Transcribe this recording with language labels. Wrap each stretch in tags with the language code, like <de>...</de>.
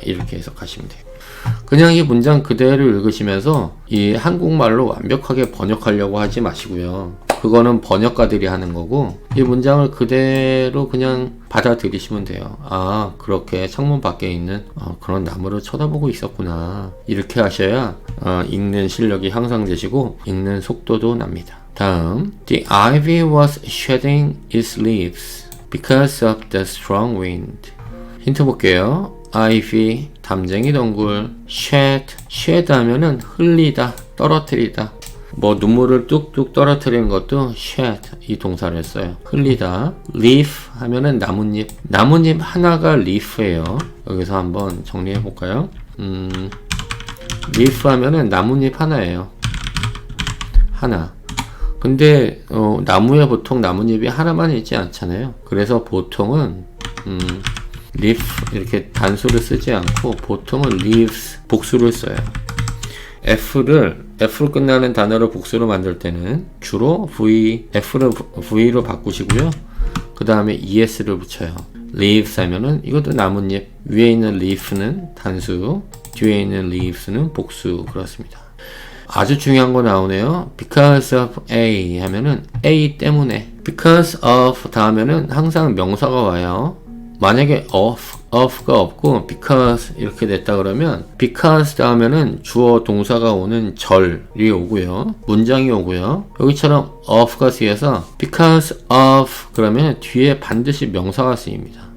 <ko>이렇게 해석하시면 돼요. 그냥 이 문장 그대로 읽으시면서 이 한국말로 완벽하게 번역하려고 하지 마시고요. 그거는 번역가들이 하는 거고 이 문장을 그대로 그냥 받아들이시면 돼요. 아, 그렇게 창문 밖에 있는 그런 나무를 쳐다보고 있었구나. 이렇게 하셔야 읽는 실력이 향상되시고 읽는 속도도 납니다. 다음,</ko> <en>The ivy was shedding its leaves because of the strong wind.</en> <ko>힌트 볼게요. ivy, 담쟁이 덩굴, shed 하면은 흘리다, 떨어뜨리다. 뭐 눈물을 뚝뚝 떨어뜨리는 것도 shed 이 동사를 써요. 흘리다. leaf 하면은 나뭇잎. 나뭇잎 하나가 leaf예요. 여기서 한번 정리해 볼까요? leaf 하면은 나뭇잎 하나예요. 하나. 근데 나무에 보통 나뭇잎이 하나만 있지 않잖아요. 그래서 보통은 leaf 이렇게 단수를 쓰지 않고 보통은 leaves 복수를 써요. F로 끝나는 단어를 복수로 만들 때는 주로 F를 V로 바꾸시고요. 그 다음에 ES를 붙여요. leaves 하면은 이것도 나뭇잎. 위에 있는 leaf는 단수, 뒤에 있는 leaves는 복수. 그렇습니다. 아주 중요한 거 나오네요. because of A 하면은 A 때문에. because of 다음에는 항상 명사가 와요. 만약에 of가 없고 because 이렇게 됐다 그러면 because 다음에는 주어 동사가 오는 절이 오고요. 문장이 오고요. 여기처럼 of가 쓰여서 because of 그러면 뒤에 반드시 명사가 쓰입니다.</ko>